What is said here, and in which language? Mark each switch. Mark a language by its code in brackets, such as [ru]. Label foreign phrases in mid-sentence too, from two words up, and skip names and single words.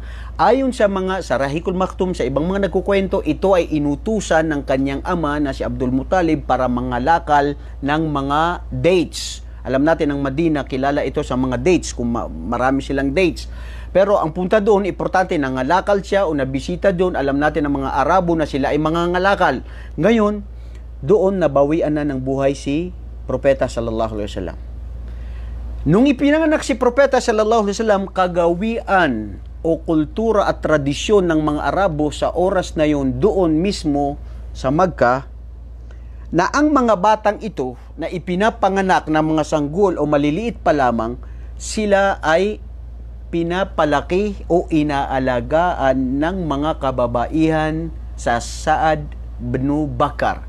[tl] Ayon sa mga Sarahikul Maktum, sa ibang mga nagkukwento, ito ay inutusan ng kanyang ama na si Abdul Muttalib para mangalakal ng mga dates. Alam natin ang Medina, kilala ito sa mga dates, kung marami silang dates. Pero ang punta doon, importante, nangalakal siya o nabisita doon. Alam natin ang mga Arabo na sila ay mangangalakal. Ngayon, doon nabawian na ng buhay si Propeta [ar] صلى الله عليه وسلم. [tl] Nung ipinanganak si Propeta [ar] صلى الله عليه وسلم, [tl] kagawian o kultura at tradisyon ng mga Arabo sa oras na yon doon mismo sa Makkah, na ang mga batang ito na ipinapanganak ng mga sanggol o maliliit pa lamang, sila ay pinapalaki o inaalagaan ng mga kababaihan sa Sa'ad bin Bakar.